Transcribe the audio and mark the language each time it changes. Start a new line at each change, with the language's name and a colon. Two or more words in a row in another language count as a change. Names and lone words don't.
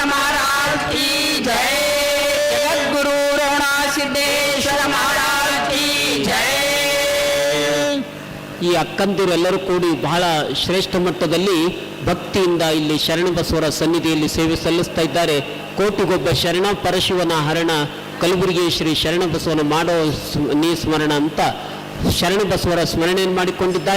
Hindi: महाराज की जय जगद्गुरु रोहणा सिद्धेश्वर महाराज की जय
Kannada: ಈ ಅಕ್ಕಂದಿರೆಲ್ಲರೂ ಕೂಡಿ ಬಹಳ ಶ್ರೇಷ್ಠ ಮಟ್ಟದಲ್ಲಿ ಭಕ್ತಿಯಿಂದ ಇಲ್ಲಿ ಶರಣಬಸವರ ಸನ್ನಿಧಿಯಲ್ಲಿ ಸೇವೆ ಸಲ್ಲಿಸ್ತಾ ಇದ್ದಾರೆ. ಕೋಟಿಗೊಬ್ಬ ಶರಣ ಪರಶಿವನ ಹರಣ ಕಲಬುರಗಿ ಶ್ರೀ ಶರಣಬಸವನ ಮಾಡೋ ನೀ ಸ್ಮರಣ ಅಂತ ಶರಣಬಸವರ ಸ್ಮರಣೆಯನ್ನು ಮಾಡಿಕೊಂಡಿದ್ದಾರೆ.